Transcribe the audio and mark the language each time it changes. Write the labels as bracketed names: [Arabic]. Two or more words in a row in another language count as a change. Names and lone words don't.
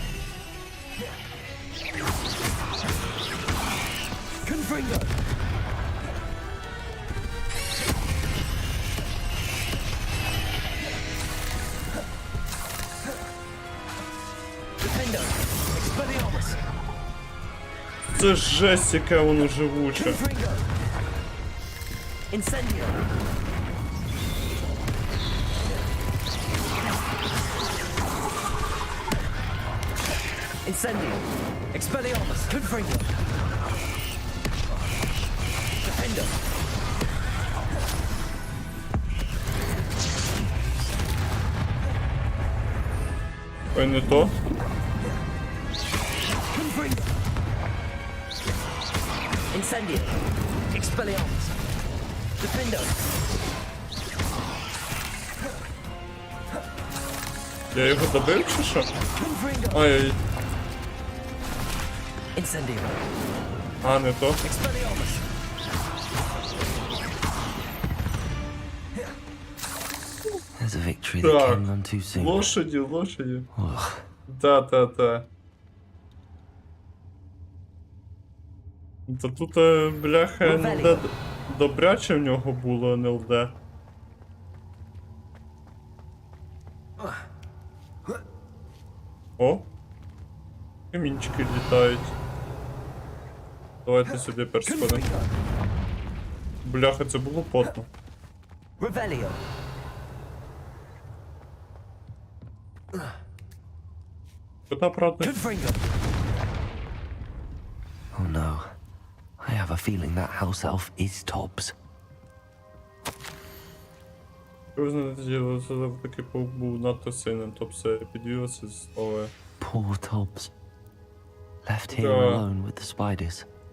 [Latin] Confringo. Defendo. Expelliarmus. [Ukrainian] Це жесть, яке воно живуче. [Latin] Confringo. Incendio. Incendio. Expelliarmus. Confringo. Defendo. [Ukrainian] Ой, не то. [Latin] Confringo. Incendio. Expelliarmus. Defendo. [Ukrainian] Я його добив чи що? [Latin] Confringo. [Ukrainian] Ай, [Latin] Incendio. [Ukrainian] а не то. [Latin] Expelliarmus. [English] There's a victory that [Ukrainian] Так, [English] came none too soon. [Ukrainian] лошаді, лошаді. Ugh. Та. Та тут, бляха, НЛД добряче в нього було НЛД. О! Камінчики літають. Давайте сюди персходимо. Бляха, це було потно. [Latin] Revelio. [Ukrainian] Кота, правда? [Latin] Confringo. [English] Oh no. I have a feeling that house elf is Tobbs. [Ukrainian] Ви знаєте, я таки був надто сильним, тобто підвівся з того. [English] Poor Tobbs. Left here Yeah. alone with the spiders.